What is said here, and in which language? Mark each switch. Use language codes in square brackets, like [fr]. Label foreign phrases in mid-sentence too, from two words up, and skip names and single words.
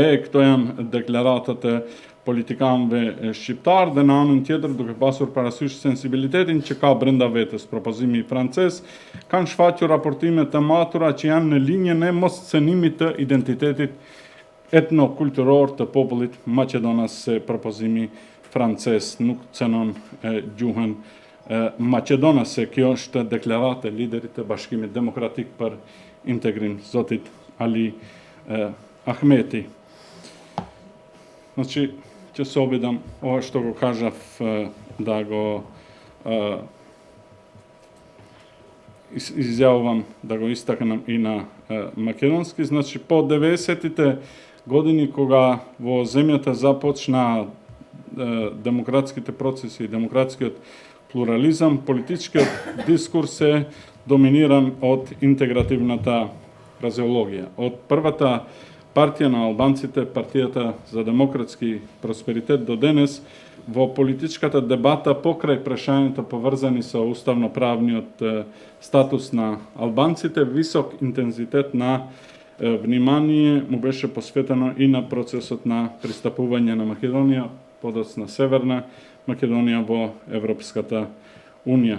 [sq] Këto janë deklaratat e politikanëve shqiptar dhe në anën tjetër, duke pasur parasysh sensibilitetin që ka brenda vetes propozimi francez, kanë shfaqur raportime të matura që janë në linjën e moscenimit të identitetit etnokulturor të popullit maqedonas, se propozimi francez nuk cënon gjuhën maqedonase. Kjo është deklaratë e liderit të Bashkimit Demokratik për Integrim, zotit Ali Ahmeti. [mk] Значи, ќе се обидам ова што го кажав да го изјавам, да го истакнам и на македонски. Значи, по 90-тите години кога во земјата започнаа демократските процеси и демократскиот плурализам, политичкиот дискурс е доминиран од интегративната фразеологија. Од првата партија на албанците, партијата за демократски просперитет, до денес во политичката дебата покрај прашањето поврзани со уставно-правниот статус на албанците, висок интензитет на внимание му беше посветено и на процесот на пристапување на Македонија, подоцна Северна Македонија во Европската Унија.